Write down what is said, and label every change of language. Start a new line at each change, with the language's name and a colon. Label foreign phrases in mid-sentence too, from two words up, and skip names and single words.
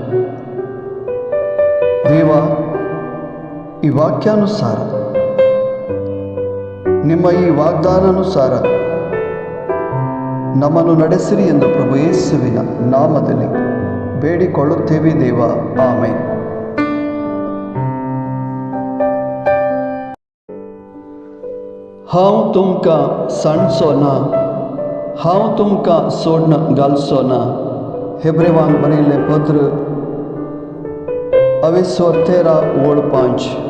Kannada: ದೇವ, ಈ ವಾಕ್ಯಾನುಸಾರ, ನಿಮ್ಮ ಈ ವಾಗ್ದಾನಾನುಸಾರ ನಮ್ಮನ್ನು ನಡೆಸಿರಿ ಎಂದು ಪ್ರಭು ಯೇಸುವಿನ ನಾಮದಲ್ಲಿ ಬೇಡಿಕೊಳ್ಳುತ್ತೇವೆ ದೇವ. ಆಮೆನ್.
Konkani: हांव तुमकां सांडचो ना, हांव तुमकां सोडून घालचो ना. हेब्रेवांक बरयल्लें पत्र 13:5.